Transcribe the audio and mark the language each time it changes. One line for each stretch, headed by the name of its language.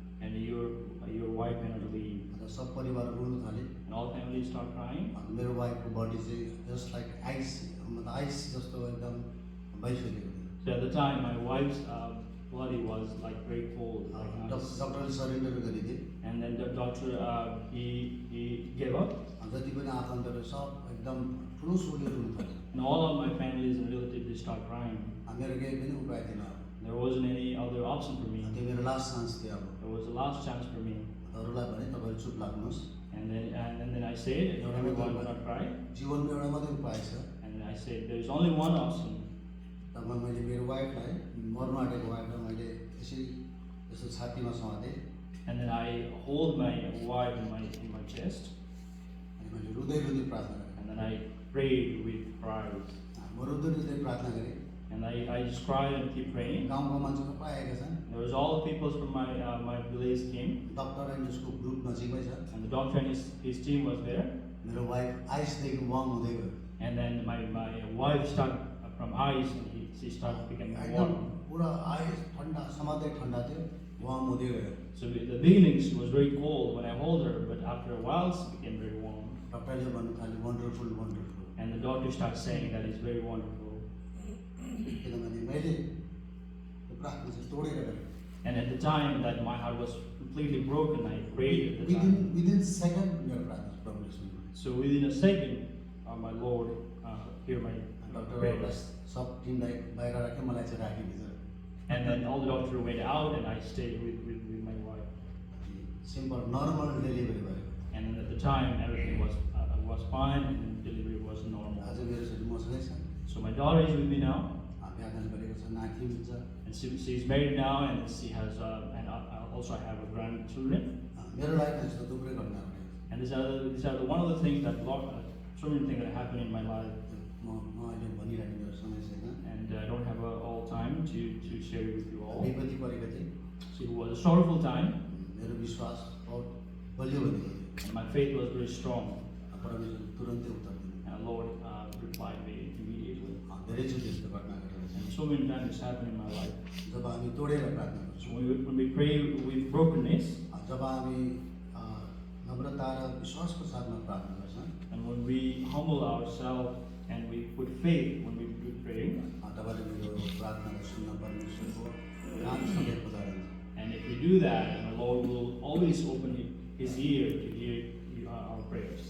English: and your wife cannot leave,
Nepali: अन्त सब परिवार रुन थाले।
English: and all families start crying.
Nepali: अन्त मेरो वाइफको बडी चाहिँ
English: just like ice
Nepali: मतलब आइस जस्तो एकदम भइसकेको थियो।
English: So at the time, my wife's body was like very cold, like ice.
Nepali: डक्टरले सरेन्डर गरिदिए।
English: And then the doctor he gave up,
Nepali: जति पनि आफन्तहरू सब एकदम ठुलो स्वरले रुन थाले।
English: and all of my families and relatives they start crying.
Nepali: मेरो केही पनि उपाय थिएन।
English: There wasn't any other option for me.
Nepali: त्यो मेरो
English: last chance
Nepali: थियो अब।
English: There was a last chance for me.
Nepali: अरूलाई भने तपाईँहरू चुप लाग्नुहोस्।
English: And then I said, everyone will not cry.
Nepali: जीवनमा एउटा मात्रै उपाय छ।
English: And I said, there is only one option.
Nepali: तब मैले मेरो वाइफलाई मर्न आँटेको वाइफलाई मैले यसरी यसो छातीमा समातेँ
English: And then I hold my wife in my chest,
Nepali: अनि मैले रुँदै रुँदै प्रार्थना गरेँ।
English: and then I prayed with cries.
Nepali: म रुँदै रुँदै प्रार्थना गरेँ।
English: And I just cried and keep praying.
Nepali: गाउँको मान्छेहरू पुरा आएका छन्।
English: There was all the people from my village came,
Nepali: doctor and उसको ग्रुप नजिकै छ।
English: and the doctor and his team was there.
Nepali: मेरो वाइफ आइसदेखि वार्म हुँदै गयो।
English: And then my wife started from ice, and she started becoming
Nepali: एकदम
English: warm.
Nepali: पुरा ice ठन्डा समात्दै ठन्डा थियो, वार्म हुँदै गयो।
English: So in the beginning she was very cold when I hold her, but after a while she became very warm.
Nepali: डक्टरले भन्नु थाल्यो
English: Wonderful wonderful, And the doctor started saying that it's very wonderful.
Nepali: किनभने मैले त्यो प्रार्थना चाहिँ तोडेर गरेँ।
English: And at the time that my heart was completely broken, I prayed at the time. Within second
Nepali: मेरो प्रार्थना प्रभुले सुन्नुभयो।
English: So within a second, my Lord heard my
Nepali: डक्टरहरूलाई
English: prayers.
Nepali: सब टिमलाई बाहिर राख्यो, मलाई चाहिँ राख्यो भित्र।
English: And then all the doctor went out, and I stayed with my wife. Simple normal delivery भयो। And then at the time, everything was fine, and delivery was normal.
Nepali: आज मेरो छोरी मसँगै छ,
English: So my daughter is with me now,
Nepali: बिहान गरेको छ, नाति हुन्छ।
English: and she's married now, and she has and I also have a grandchildren.
Nepali: मेरो लाइफमा यस्तो थुप्रै घटनाहरू भयो।
English: And these are one of the things that so many things that happen in my life,
Nepali: म अहिले भनिराख्ने मेरो समय छैन।
English: and I don't have all time to share it with you all.
Nepali: विपत्ति परेको थिएँ,
English: So it was a sorrowful time,
Nepali: मेरो विश्वास बहुत बलियो भनेको थियो।
English: and my faith was very strong.
Nepali: परमेश्वर तुरन्तै उत्तर दिनु।
English: And the Lord replied me immediately.
Nepali: धेरैचोटि यस्तो घटना घटेको छ।
English: And so many times it's happened in my life.
Nepali: जब हामी तोडेर प्रार्थना
English: So
Nepali: गर्छौँ,
English: when we pray with brokenness,
Nepali: जब हामी नम्रता र विश्वासको साथमा प्रार्थना गर्छौँ,
English: and when we humble ourselves and we put faith when we pray,
Nepali: तपाईँले मेरो प्रार्थनालाई सुन्न परमेश्वरको कान सधैँ खुला रहन्छ।
English: and if we do that, then the Lord will always open His ear to hear our prayers,